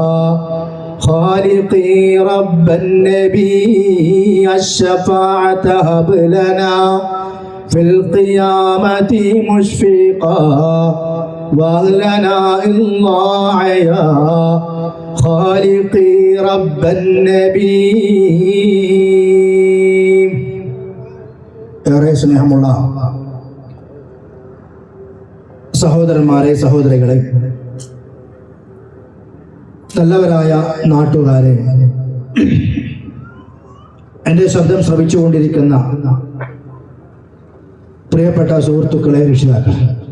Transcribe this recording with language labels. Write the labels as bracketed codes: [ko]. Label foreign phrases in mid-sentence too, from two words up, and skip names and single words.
[ar] خالقي رب النبي الشفاعة هب لنا في القيامة مشفقا واهلنا الله يا خالقي رب النبي. [ml] ഏറെ സ്നേഹമുള്ള സഹോദരന്മാരെ, സഹോദരികളെ, നല്ലവരായ നാട്ടുകാരെ, എൻ്റെ ശബ്ദം ശ്രവിച്ചുകൊണ്ടിരിക്കുന്ന പ്രിയപ്പെട്ട സുഹൃത്തുക്കളെ, രക്ഷിതാക്കളെ,